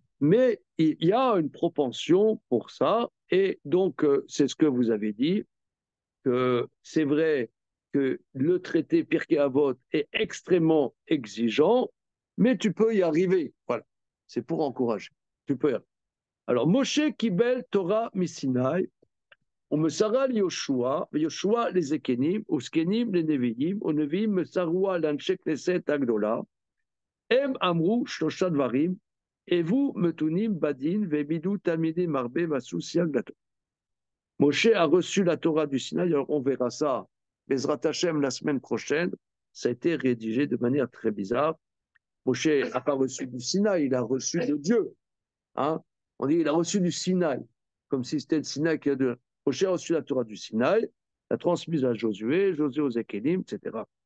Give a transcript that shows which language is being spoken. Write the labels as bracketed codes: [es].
[fr] Mais il y a une propension pour ça, et donc c'est ce que vous avez dit, que c'est vrai que le traité Pirkei Avot est extrêmement exigeant, mais tu peux y arriver. Voilà, c'est pour encourager. Tu peux y arriver. [he] Alors, Moshe Kibel Torah Misinaï, ומסרה ליהושע, ויהושע לזקנים, וזקנים לנביאים, ונביאים מסרוה לאנשי כנסת הגדולה. הם אמרו 3 דברים, הוו מתונים בדין, והעמידו תלמידים הרבה ועשו סייג לתורה. [fr] Moshe a reçu la Torah du Sinaï, alors on verra ça, Bezrat Hashem, la semaine prochaine, ça a été rédigé de manière très bizarre. Moshe n'a pas reçu du Sinaï, il a reçu de Dieu. Hein? On dit il a reçu du Sinaï, comme si c'était le Sinaï qui a de... Moshe a reçu la Torah du Sinaï, l'a transmise à Josué, Josué aux Ékélim, etc.